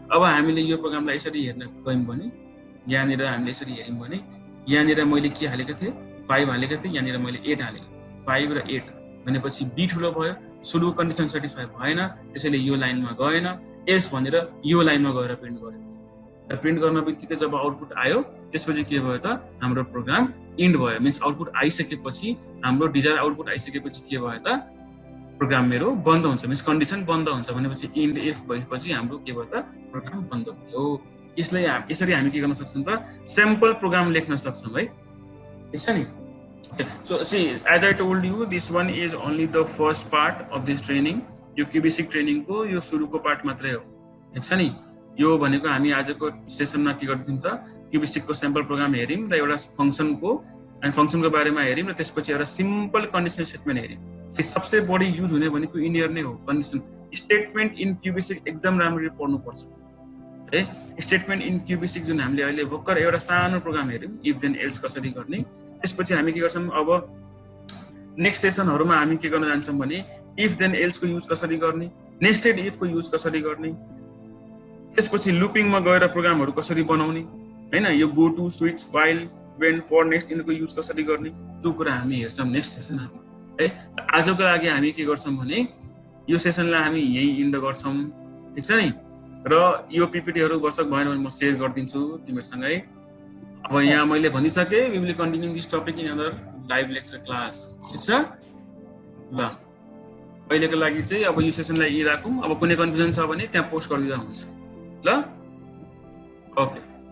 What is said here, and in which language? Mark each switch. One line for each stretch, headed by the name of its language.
Nepali: अब हामीले यो प्रोग्रामलाई यसरी हेर्न गयौँ भने यहाँनिर हामीले यसरी हेऱ्यौँ भने यहाँनिर मैले के हालेको थिएँ 5 हालेको थिएँ यहाँनिर मैले 8 हालेको 5 र 8 भनेपछि बी ठुलो भयो सुरुको कन्डिसन सेटिस्फाई भएन त्यसैले यो लाइनमा गएन एस भनेर यो लाइनमा गएर प्रिन्ट गर्यो र प्रिन्ट गर्न बित्तिकै जब आउटपुट आयो त्यसपछि के भयो त हाम्रो प्रोग्राम इन्ड भयो मिन्स आउटपुट आइसकेपछि हाम्रो डिजायर आउटपुट आइसकेपछि के भयो त प्रोग्राम मेरो बन्द हुन्छ मिन्स कन्डिसन बन्द हुन्छ भनेपछि इन्ड इफ भएपछि हाम्रो के भयो त प्रोग्राम बन्द भयो। यसरी हामी के गर्न सक्छौँ त स्याम्पल प्रोग्राम लेख्न सक्छौँ है ठिक छ नि।
English: So see, as I told you, this one is only the first part of this training.
Nepali: यो क्युबिसिक ट्रेनिङ को यो सुरुको पार्ट मात्रै हो ठीक छ नि। यो भनेको हामी आजको सेसनमा के गर्छौँ त क्युबिसिक को स्याम्पल प्रोग्राम हेर्यौँ र एउटा फंक्सनको अनि फंक्सनको बारेमा हेर्यौँ र त्यसपछि एउटा सिम्पल कन्डिसन स्टेटमेन्ट हेर्यौँ। सबसे बढी युज हुने भनेको इनियर नै हो कन्डिसन स्टेटमेन्ट इन क्युबिसिक एकदम राम्ररी पढ्नु पर्छ है। स्टेटमेन्ट इन क्युबिसिक जुन हामीले अहिले भर्खर एउटा सानो प्रोग्राम हेर्यौँ इफ देन एल्स कसरी गर्ने त्यसपछि हामी के गर्छौँ अब नेक्स्ट सेसनहरुमा हामी के गर्न जान्छौँ भने इफ देन एल्स को युज कसरी गर्ने नेस्टेड इफ को युज कसरी गर्ने त्यसपछि लुपिङमा गएर प्रोग्रामहरु कसरी बनाउने हैन यो go to switch while when for next इनको युज कसरी गर्ने त्यो कुरा हामी हेर्छौँ नेक्स्ट सेसनमा है। आजको लागि हामी के गर्छौँ भने यो सेसनलाई हामी यही इन्ड गर्छौँ ठीक छ नि र यो पीपीटीहरु वर्षक भएन भने म शेयर गर्दिन्छु तिमीहरुसँगै। अब यहाँ मैले भनिसके
English: we will continue this topic in other live lecture class
Nepali: ठीक छ ल। अहिलेको लागि चाहिँ अब यो सेसनलाई यही राखौं अब कुनै कन्फ्युजन छ भने त्यहाँ पोस्ट गरिदिँदा हुन्छ ल। ओके।